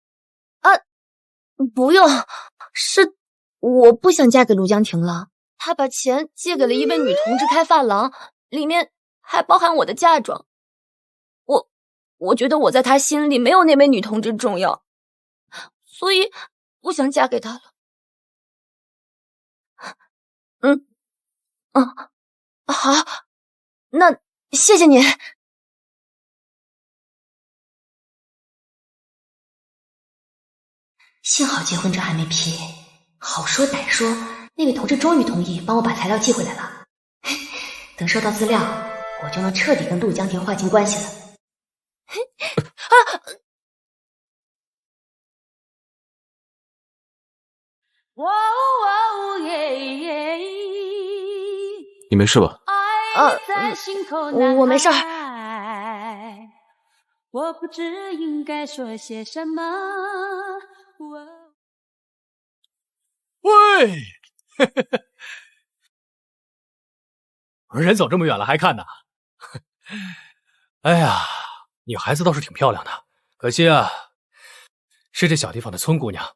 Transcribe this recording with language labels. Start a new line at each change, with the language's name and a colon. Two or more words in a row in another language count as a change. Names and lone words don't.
Chinese: 不用，是我不想嫁給陸江婷了，他把錢借給了一位女同志開髮廊，裡面還包含我的嫁妝。我覺得我在他心裡沒有那位女同志重要，所以不想嫁給他了。好，那謝謝你。幸好結婚證還沒批，好說歹說，那位同志終於同意幫我把材料寄回來了。等收到資料，我就能徹底跟陸江婷劃清關係了。你沒事吧？我沒事兒。我不知應該說些什麼。喂，人走這麼遠了還看呢？哎呀，女孩子倒是挺漂亮的，可惜啊，是這小地方的村姑娘。